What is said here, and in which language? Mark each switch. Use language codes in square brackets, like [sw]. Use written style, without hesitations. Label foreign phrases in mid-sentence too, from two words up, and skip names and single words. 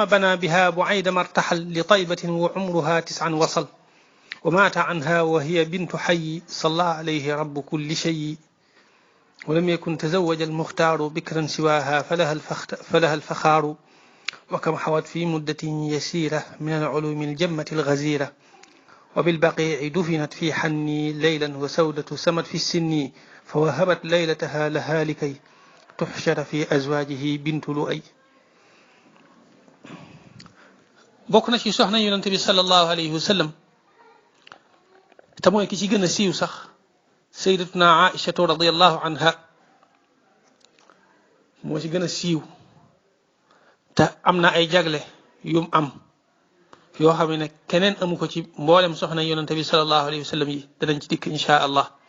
[ar] بنى بها بعيد ما ارتحل لطيبة وعمرها 9 وصل، ومات عنها وهي بنت حي صلى عليه رب كل شيء، ولم يكن تزوج المختار بكرا سواها فلها الفخار، وكم حوت في مدة يسيرة من العلوم الجمة الغزيرة، وبالبقيع دفنت في حني ليلا وسودة سمت في السن، فوهبت ليلتها لها لكي تحشر في أزواجه بنت لؤي. [wo] بokna ci soxna yonent bi [ar] صلى الله عليه وسلم [wo] te mooy ki ci gën a siiw sax sayyidatuna Aïcha [ar] رضي الله عنها [wo] moo ci gën a siiw te am na ay jagle yum am yoo xam ne keneen amu ko ci mboolem soxna yonent bi [ar] صلى الله عليه وسلم [wo] yi danañ ci dikk [ar] إن شاء الله.